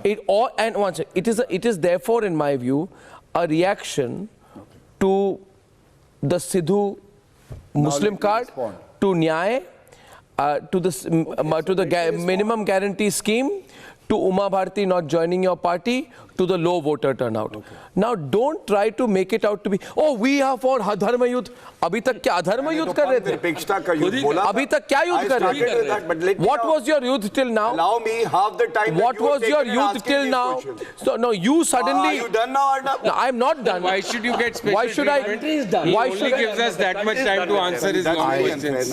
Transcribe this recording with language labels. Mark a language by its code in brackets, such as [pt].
[en] It is therefore, in my view, a reaction to the Sidhu Muslim card, to Nyay, to the minimum guarantee scheme, to Uma Bharti not joining your party, to the low voter turnout. Okay. Now don't try to make it out to be, oh, we are for Dharma Yudh. [hi] अभी तक क्या अधर्म युद्ध कर रहे थे? अभी तक क्या युद्ध कर रहे थे? [en] What was your youth till now? Allow me half the time. What was your youth till now? So no, you suddenly. Are you done now? No, I'm not done. Why should you get special? Why should I? He only gives us that much time to answer his long questions.